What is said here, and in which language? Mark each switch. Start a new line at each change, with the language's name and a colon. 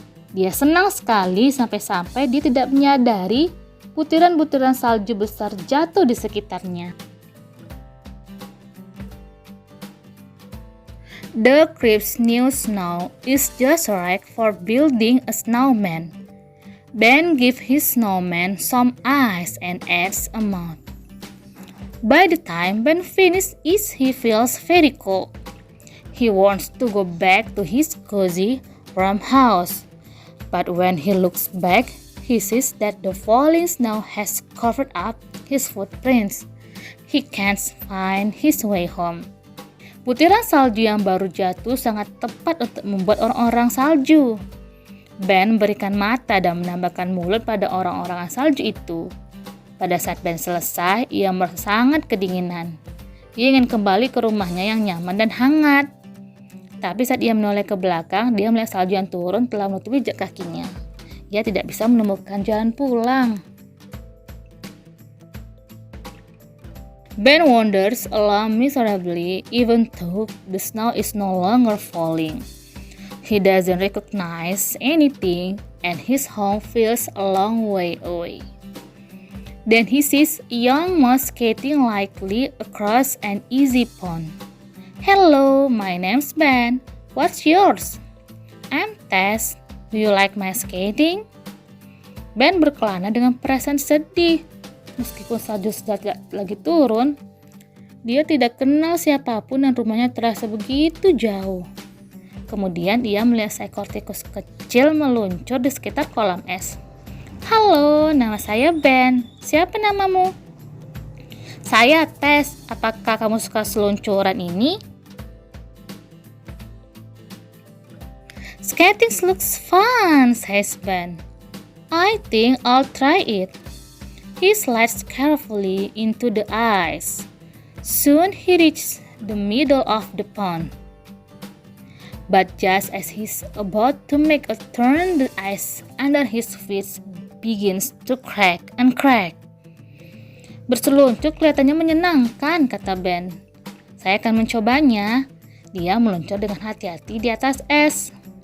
Indonesian: Dia senang sekali sampai-sampai dia tidak menyadari butiran-butiran salju besar jatuh di sekitarnya.
English: The crisp new snow is just right for building a snowman. Ben gives his snowman some eyes and adds a mouth. By the time Ben finishes it, he feels very cold. He wants to go back to his cozy warm house. But when he looks back, he sees that the falling snow has covered up his footprints. He can't find his way home.
Indonesian: Butiran salju yang baru jatuh sangat tepat untuk membuat orang-orang salju. Ben berikan mata dan menambahkan mulut pada orang-orang salju itu. Pada saat Ben selesai, ia merasa sangat kedinginan. Ia ingin kembali ke rumahnya yang nyaman dan hangat. Tapi saat ia menoleh ke belakang, dia melihat salju yang turun telah menutupi jejak kakinya. Ia tidak bisa menemukan jalan pulang.
English: Ben wanders along miserably even though the snow is no longer falling. He doesn't recognize anything and his home feels a long way away. Then he sees a young mouse skating lightly across an easy pond. Hello, my name's Ben. What's yours? I'm Tess. Do you like my skating?
Indonesian: Ben berkelana dengan perasaan sedih. Meskipun salju sudah tidak lagi turun, dia tidak kenal siapapun dan rumahnya terasa begitu jauh. Kemudian ia melihat seekor tikus kecil meluncur di sekitar kolam es. Halo, nama saya Ben. Siapa namamu? Saya Tess. Apakah kamu suka seluncuran ini?
English: Skating looks fun, says Ben. I think I'll try it. He slides carefully into the ice. Soon he reaches the middle of the pond. But just as he's about to make a turn, the ice under his feet begins to crack and crack.
Indonesian: Berseluncur kelihatannya menyenangkan, kata Ben. Saya akan mencobanya. Dia meluncur dengan hati-hati di atas es.